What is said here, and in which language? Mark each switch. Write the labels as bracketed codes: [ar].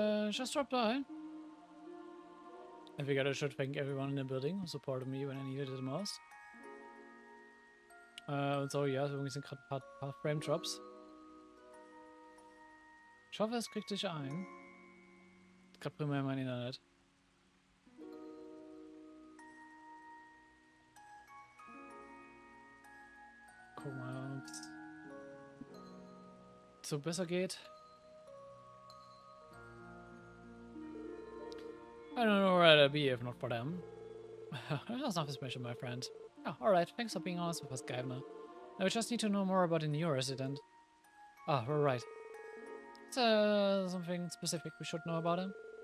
[en] Just dropped by. I figured I should thank everyone in the building who supported me when I needed it the most. [de] Und so, ja, übrigens sind gerade ein paar Frame-Drops. Ich hoffe, es kriegt sich ein. Gerade primär mein Internet. Gucken wir mal, ob es so besser geht. [en] I don't know where I'd be if not for them. That's nothing special, my friend. Oh, alright, thanks for being honest with us, Gavner. Now we just need to know more about the new resident. Ah, we're right. Is something specific we should know about him?